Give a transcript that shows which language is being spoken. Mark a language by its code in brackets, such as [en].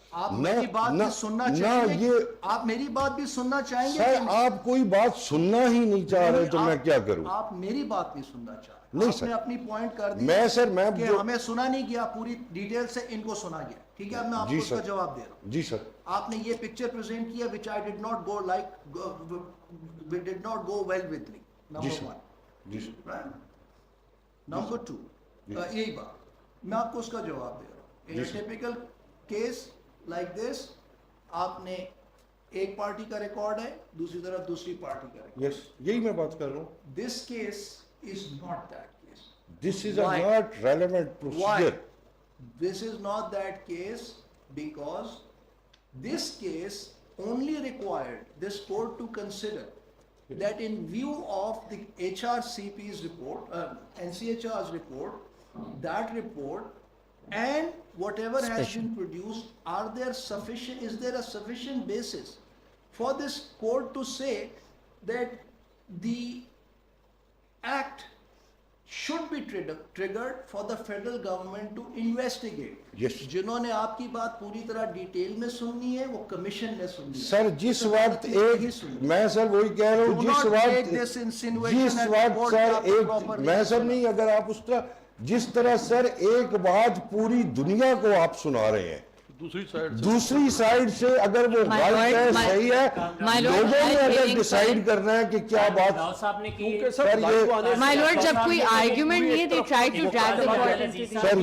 [ur] آپ میری بات بھی سننا چاہیں گے, آپ میری بات بھی سننا چاہیں گے. سر آپ کوئی بات سننا ہی نہیں چاہ رہے تو میں کیا کروں. آپ میری بات نہیں سننا چاہ رہے. نہیں آپ نے اپنی پوائنٹ کر دی میں سر میں کہ ہمیں سنا نہیں گیا پوری ڈیٹیل سے, ان کو سنا گیا. ٹھیک ہے, اب میں آپ کو اس کا جواب دے رہا ہوں. جی سر. آپ نے یہ پکچر پریزنٹ کیا [en] which I did not go like did not go well with me. Number 1. [ur] جی sir. [en] Number 2. [ur] یہی بات میں آپ کو اس کا جواب دے رہا ہوں. [en] In a typical case like this, [ur] آپ نے ایک پارٹی کا ریکارڈ ہے, دوسری طرف دوسری پارٹی کا ریکارڈ. یس یہی میں بات کر رہا ہوں. [en] This case is not that case. This is a not relevant procedure. Why? This is not that case because this case only required this court to consider that in view of the HRCP's report, NCHR's report, that report and whatever has been produced, is there a sufficient basis for this court to say that the act should be triggered for the federal government to investigate. Yes. [ur] جنہوں نے آپ کی بات پوری طرح detail میں سننی ہے وہ کمیشن نے سننی ہے. سر جس وقت ایک میں سر وہی کہہ رہا ہوں جس وقت سر ایک میں سر نہیں اگر آپ اس طرح جس طرح سر ایک بات پوری دنیا کو آپ سنا رہے ہیں دوسری سائیڈ سے اگر وہ غلط ہے صحیح ہے لوگوں نے اگر ڈیسائیڈ کرنا ہے کہ کیا بات سر مائی لارڈ جب کوئی آرگیومنٹ نہیں ہے [en] they try to drag the court into this.